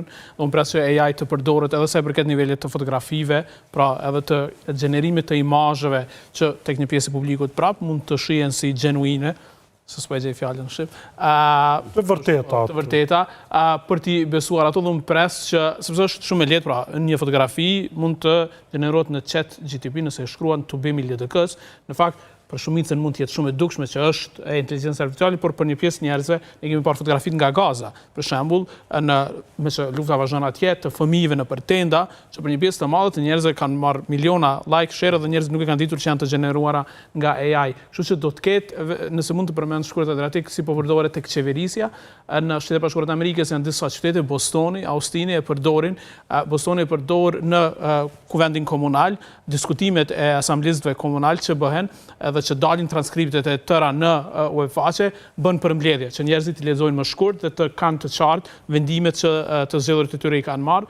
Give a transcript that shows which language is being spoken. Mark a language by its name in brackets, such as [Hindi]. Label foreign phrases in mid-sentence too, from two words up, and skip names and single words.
[Albanian] Dhe unë pres që AI të përdoret edhe sa i përket nivelit të fotografive, pra edhe të gjenerimit të imazheve që tek një pjesë e publikut prap mund të shihen si genuine, se s'po e gjej fjalën në shqip. Të vërteta. Të vërteta, për t'i besuar ato dhe unë pres që, sepse është shumë e lehtë, pra, një fotografi mund të gjenerohet në chat GTP nëse e shkruan to be LDK-s, në fakt për shumicën mund të jetë shumë e dukshme që është e inteligjencë artificiale, por për një pjesë njerëzve ne kemi parë fotografitë nga Gaza. Për shembull, me që lufta vazhdon atje të fëmijëve në tenda, që për një pjesë të madhe të njerëzve kanë marrë miliona [English] like, share [Albanian] dhe njerëzit nuk e kanë ditur që janë të gjeneruara nga AI. Kështu që do të ketë, nëse mund të përmend shkruajt Adriatik si po përdoret tek qeverisja, në Shtetet Bashkuara të Amerikës janë disa qytete, Bostoni, Austini e përdorin, Bostoni e përdor në kuvendin komunal, diskutimet e asamblezëve komunal që bëhen edhe që dalin transkriptet e tëra në web faqe, bën përmbledhje, që njerëzit i lexojnë më shkurt dhe të kanë të qartë vendimet që të zgjedhurit e tyre i kanë marrë.